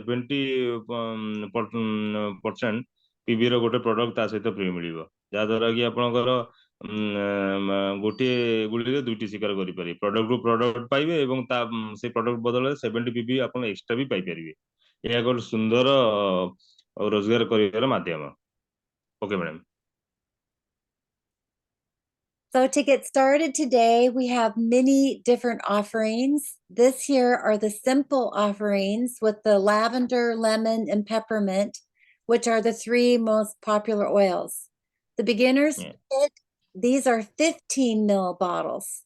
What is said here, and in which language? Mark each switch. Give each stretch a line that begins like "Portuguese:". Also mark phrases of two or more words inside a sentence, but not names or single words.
Odia: 70% ପିଭି ର ଗୋଟେ ପ୍ରଡକ୍ଟ ତା ସହିତ ଫ୍ରି ମିଳିବ ଯାହାଦ୍ୱାରା କି ଆପଣଙ୍କର ଗୋଟିଏ ଗୁଳିରେ ଦୁଇଟି ଶିକାର କରିପାରିବେ ପ୍ରଡକ୍ଟରୁ ପ୍ରଡକ୍ଟ ପାଇବେ ଏବଂ ତା ସେ ପ୍ରଡକ୍ଟ ବଦଳରେ 70 ପିଭି ଆପଣ ଏକ୍ସଟ୍ରା ବି ପାଇପାରିବେ ଏହା ଗୋଟେ ସୁନ୍ଦର ରୋଜଗାର କରିବାର ମାଧ୍ୟମ
English: okay madam So to get started today, we have many different offerings. This here are the simple offerings with the lavender, lemon, and peppermint, which are the three most popular oils. The beginner's kit, these are 15 ml bottles.